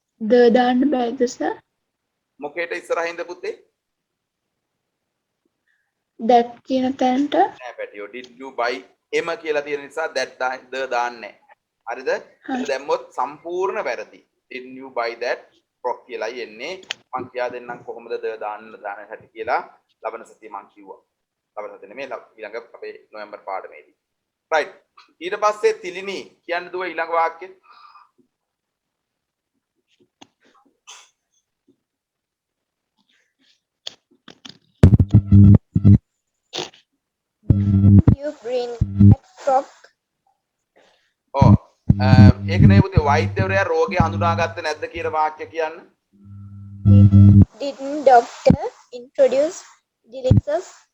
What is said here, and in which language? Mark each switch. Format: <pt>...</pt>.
<si>The දාන්න බෑද sir? මොකේට ඉස්සරහින්ද පුතේ? That කියන තැනට නෑ පැටියෝ</si> <en>did you buy</en> <si>එම කියලා තියෙන නිසා that the දාන්නේ නෑ. හරිද? ඒක දැම්මොත් සම්පූර්ණ වැරදි.</si> <en>Didn't you buy that frock</en> <si>කියලා එන්නේ. මං කියා දෙන්නම් කොහොමද the දාන්න හැටි කියලා. ලබන සතියේ මං කිව්වා. ලබන සතියේ නෙමෙයි ඊළඟ අපේ නොවැම්බර් පාඩමේදී. right. ඊට පස්සේ තිලිනි කියන්න දුව ඊළඟ වාක්‍යෙ.</si> <en>You bring that frock.</en> <si>ඔව්. ඒක නේ පුතේ වෛද්‍යවරයා රෝගේ හඳුනාගත්තේ නැද්ද කියලා වාක්‍ය කියන්න.</si> <en>Didn't doctor introduce diseases?</en>